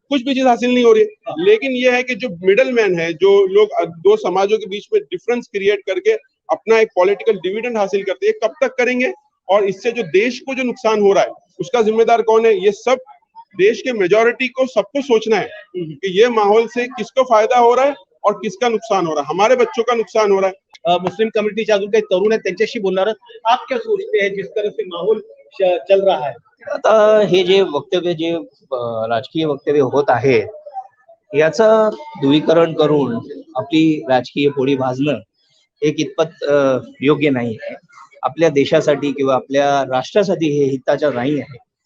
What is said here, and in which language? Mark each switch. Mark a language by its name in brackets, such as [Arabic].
[Hindi] कुछ भी चीज हासिल नहीं हो रही है। लेकिन यह है कि जो मिडल मैन है, जो लोग दो समाजों के बीच में डिफरेंस क्रिएट करके अपना एक पॉलिटिकल डिविडेंड हासिल करते हैं, कब तक करेंगे? और इससे जो देश को जो नुकसान हो रहा है उसका जिम्मेदार कौन है? ये सब देश के मेजॉरिटी को, सबको सोचना है कि ये माहौल से किसको फायदा हो रहा है और किसका नुकसान हो रहा है। हमारे बच्चों का नुकसान हो रहा है। [Marathi] मुस्लिम कम्युनिटीचे अजून काही तरुण आहेत त्यांच्याशी बोलणार आहोत। [Hindi] आप क्या सोचते हैं जिस तरह से माहौल चल रहा है? [Marathi] आता हे जे वक्तव्य, जे राजकीय वक्तव्य होत आहे, याचं ध्रुवीकरण करून आपली राजकीय पोळी भाजणं हे कितपत योग्य नाही आहे. आपल्या देशासाठी किंवा आपल्या राष्ट्रासाठी हे हिताचं नाही आहे.